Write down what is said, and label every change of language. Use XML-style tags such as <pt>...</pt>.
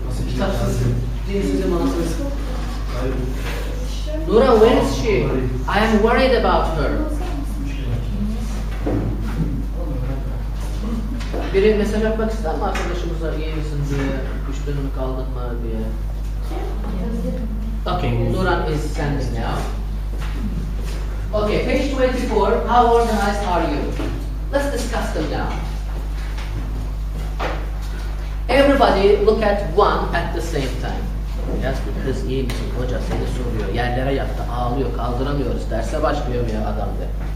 <tr>Kitapsız dinsizim anasınız.</tr> <en>Nura, where is she? I am worried about her.</en> <tr>Biri mesaj atmak ister mi arkadaşımıza, iyi misin diye, düştün mü kaldın mı diye?</tr> <en>Okay, Nuran is sending now. Okay, page 24, how organized are you? Let's discuss them now. Everybody look at one at the same time.</en> <tr>Yaz bir kız, iyi misin hoca, seni soruyor, yerlere yattı, ağlıyor, kaldıramıyoruz, derse başlıyor ya adam de.</tr>